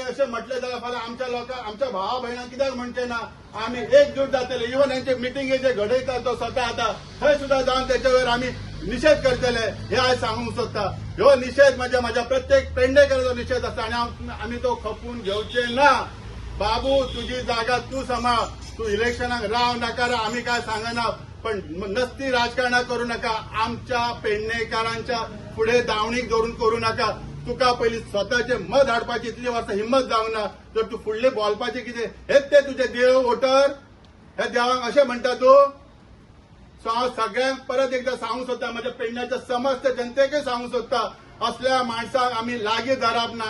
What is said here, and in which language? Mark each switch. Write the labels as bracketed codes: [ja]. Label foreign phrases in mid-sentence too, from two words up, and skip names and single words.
[kok] अशें म्हटले जाल्यार फाल्यां आमच्या लोकांक आमच्या भावा भयणांक कित्याक म्हणचे ना आमी एकजूट जातले इवन हेंचे मिटिंगे जे घडयता तो स्वता आता थंय सुद्दां जावन तेचे वयर आमी निषेध करतले हे आयज सांगूंक सोदता ह्यो निषेध म्हणजे म्हाज्या प्रत्येक पेडणेकाराचो निषेध आसता आनी आमी तो खपून घेवचे ना बाबू तुजी जागा तूं सांबाळ तूं इलेक्शनाक राव नाका आमी काय सांगना पण नसती राजकारणां करू नका आमच्या पेडणेकारांच्या फुडें दावणीक धरून करू नका तुका पयलीं स्वताचें मत हाडपाची इतली वर्सां हिंमत जावंक ना तर तूं फुडले बोलपाचें कितें हेच ते तुजे देव वोटर हे देवाक अशें म्हणटा तूं. सो हांव सगळ्यांक परत एकदां सांगूंक सोदता म्हज्या पेडण्याच्या समस्त जनतेकय सांगूंक सोदता असल्या माणसाक आमी लागीं धरप ना.